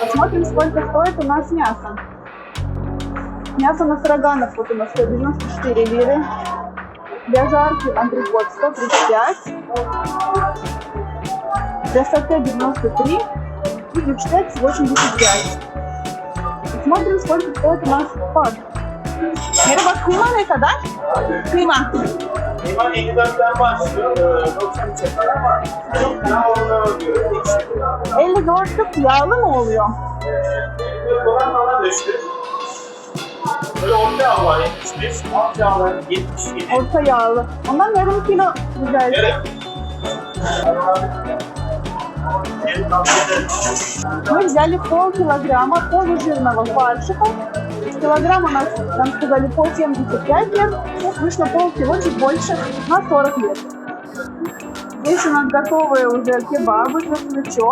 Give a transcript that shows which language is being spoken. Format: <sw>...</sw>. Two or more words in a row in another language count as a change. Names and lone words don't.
<ru>Посмотрим, сколько стоит у нас мясо. Мясо на строганов вот у нас 194 лиры. Для жарки антрикот 135. Для соте 93. И бифштекс 85. Смотрим, сколько стоит у нас пад.</ru> <tr>Merhaba, kıyma ne kadar? Kıyma. Kıyma 54'ten başlıyor. 93'e kadar var. Çok yağlı diyor. 54'lük yağlı mı oluyor? 54 olan bana düştü. Böyle orta yağ var 75, alt yağlar 77. Orta yağlı. Ondan yarım kilo güzel. Evet.</tr> <ru>Мы взяли полкилограмма полужирного фаршика. Килограмм у нас, нам сказали, по 75 лет. Вот вышло полкило, чуть больше, на 40 лет. Здесь у нас готовые уже кебабы, шашлычок.</ru>